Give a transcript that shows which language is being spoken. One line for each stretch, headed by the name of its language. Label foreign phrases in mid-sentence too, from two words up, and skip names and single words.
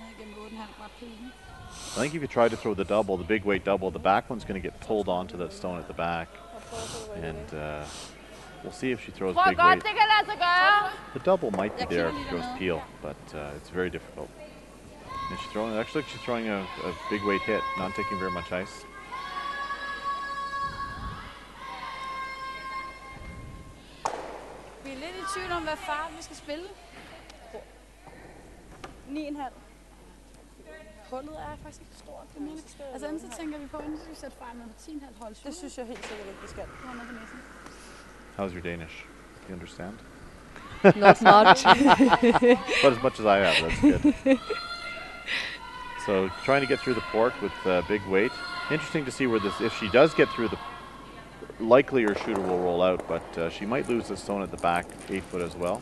English: I think if you try to throw the double, the big weight double, the back one's going to get pulled onto that stone at the back, and we'll see if she throws big weight. The double might be there if she throws peel, but it's very difficult. And she's throwing. Actually, she's throwing a big weight hit, not taking very much ice.
Danish: Vi er lidt i tvivl om, hvad fart vi skal spille. 9,5. Hullet er faktisk ikke stort. Det mener. Altså enten så tænker vi på, enten så skal vi sætte fejl med 10,5 hold. Det synes jeg helt sikkert ikke, vi skal.
English: How's your Danish? Do you understand? Not much. But as much as I have, that's good. So trying to get through the port with big weight. Interesting to see where this, if she does get through the, likely her shooter will roll out, but she might lose the stone at the back, 8 foot as well.